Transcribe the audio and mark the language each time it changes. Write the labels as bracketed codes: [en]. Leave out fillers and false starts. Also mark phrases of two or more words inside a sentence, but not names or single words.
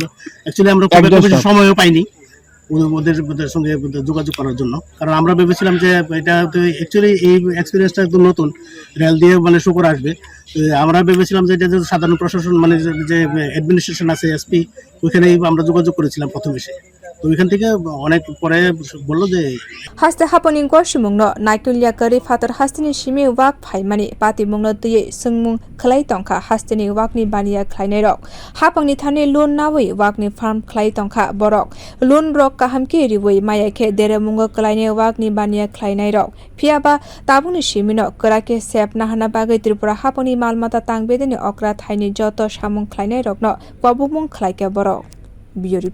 [bn] অ্যাকচুয়ালি আমরা খুব একটা বেশি সময়ও পাইনি ওদের সঙ্গে যোগাযোগ করার জন্য, কারণ আমরা ভেবেছিলাম যে এটা তো অ্যাকচুয়ালি এই এক্সপিরিয়েন্সটা একদম নতুন, রেল দিয়ে মানে শুকর আসবে। আমরা ভেবেছিলাম যে এটা যে সাধারণ প্রশাসন মানে যে অ্যাডমিনিস্ট্রেশন আছে, এসপি, ওইখানেই আমরা যোগাযোগ করেছিলাম প্রথম এসে। তো ওইখান থেকে অনেক পরে বললো যে [trp] haste hapangni gosimwng no naikilya kari phatar hasteni simi wak phaimani patimung no tui sungmung khwlai tongkha hasteni wakni baniya khlainai rok hapangni thani loan nawi wakni farm khlai tongkha borok loan rok kahamki riwui maya khe deremungo klainai wakni baniya khlainai rok phiya ba tabungni simi no krake sep nahana bagai Tripura hapangni malmata tang bedeni okra thaini joto samung khlainai rok no kwbang khlaike borok।